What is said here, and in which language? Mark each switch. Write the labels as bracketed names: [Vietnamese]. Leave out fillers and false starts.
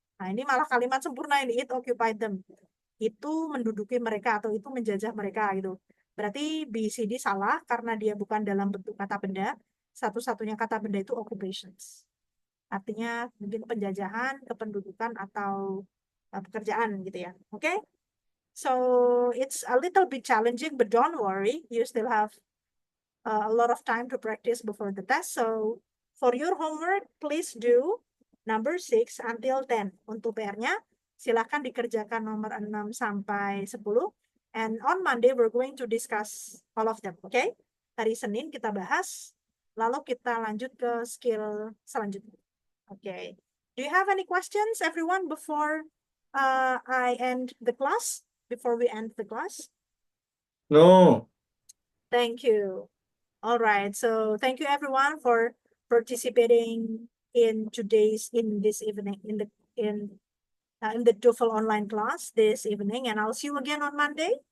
[Indonesian] Nah, ini malah kalimat sempurna ini. [English] It occupied them. [Indonesian] Itu menduduki mereka atau itu menjajah mereka gitu. Berarti BCD salah karena dia bukan dalam bentuk kata benda. Satu-satunya kata benda itu occupations. Artinya mungkin penjajahan, kependudukan, atau pekerjaan gitu ya. Oke? Okay? [English] So it's a little bit challenging, but don't worry. You still have a lot of time to practice before the test. So for your homework, please do number 6 until 10. [Indonesian] Untuk PR-nya, silakan dikerjakan nomor 6 sampai 10. [English] And on Monday, we're going to discuss all of them. [Indonesian] Oke? Okay? Hari Senin kita bahas. Lalu kita lanjut ke skill selanjutnya. Oke. Okay. [English] Do you have any questions, everyone, before I end the class? Before we end the class? No. Thank you. All right. So thank you, everyone, for participating in this evening in the TOEFL online class this evening, and I'll see you again on Monday.